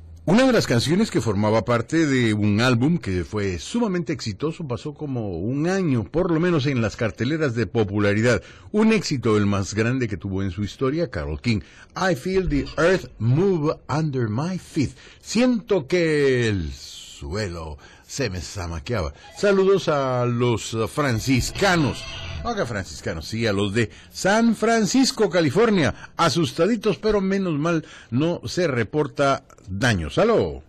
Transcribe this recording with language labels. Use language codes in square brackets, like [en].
[es] Una de las canciones que formaba parte de un álbum que fue sumamente exitoso, pasó como un año, por lo menos en las carteleras de popularidad. Un éxito, el más grande que tuvo en su historia, Carol King. [en] I feel the earth move under my feet. [es] Siento que el suelo se me zamaqueaba. Saludos a los franciscanos. Oiga, franciscanos, sí, a los de San Francisco, California, asustaditos, pero menos mal, no se reporta daños. ¡Aló!